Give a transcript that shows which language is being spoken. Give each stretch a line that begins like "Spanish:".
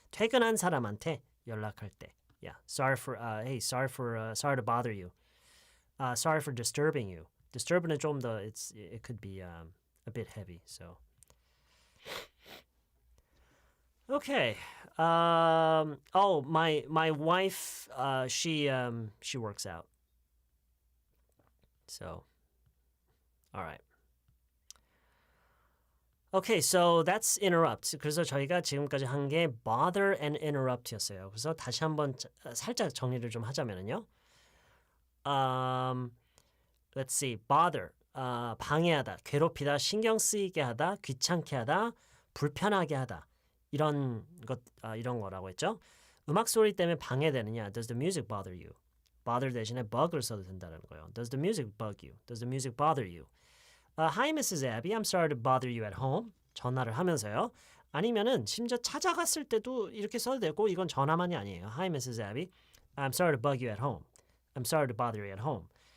Korean: 퇴근한 사람한테 연락할 때.
English: Yeah. Sorry to bother you. Sorry for disturbing you. Disturbing은
Korean: 좀 더
English: it could be a bit heavy. So Okay. Oh, my wife. She works out. So, all right. Okay, so that's interrupt.
Korean: 그래서 저희가 지금까지 한 게 bother and interrupt였어요. 그래서 다시 한번 살짝 정리를 좀 하자면요.
English: Let's see. Bother.
Korean: 방해하다, 괴롭히다, 신경 쓰이게 하다, 귀찮게 하다, 불편하게 하다. 이런 거라고 했죠. 음악 소리 때문에 방해되느냐?
English: Does the music bother you?
Korean: Bother 대신에 bug을 써도 된다는 거예요.
English: Does the music bug you? Does the music bother you? Hi, Mrs. Abby. I'm sorry to bother you at home.
Korean: 전화를 하면서요. 아니면은 심지어 찾아갔을 때도 이렇게 써도 되고 이건 전화만이 아니에요.
English: Hi, Mrs. Abby. I'm sorry to bug you at home. I'm sorry to bother you at home.